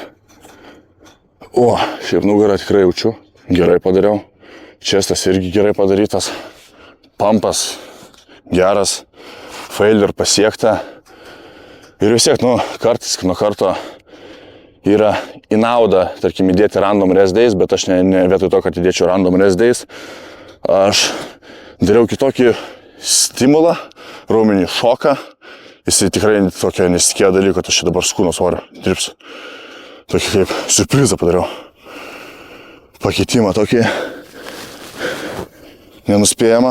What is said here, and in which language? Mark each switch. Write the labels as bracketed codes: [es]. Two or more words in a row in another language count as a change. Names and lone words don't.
[lt] O, šiaip nugarą tikrai jaučiu. Gerai padariau. Čestas irgi gerai padarytas. Pampas geras. Failure pasiekta. Ir vis tiek, kartais nuo karto yra į naudą, tarkim, įdėti [en] random rest days, [lt] bet aš ne vietoj to, kad įdėčiau [en] random rest days, [lt] aš dariau kitokį stimulą, raumenį šoką. Jisai tikrai tokia nesitikėjo dalyko, kad aš čia dabar su kūno svorio dirbsiu. Tokį kaip siurprizą padariau. Pakeitimą tokį nenuspėjamą.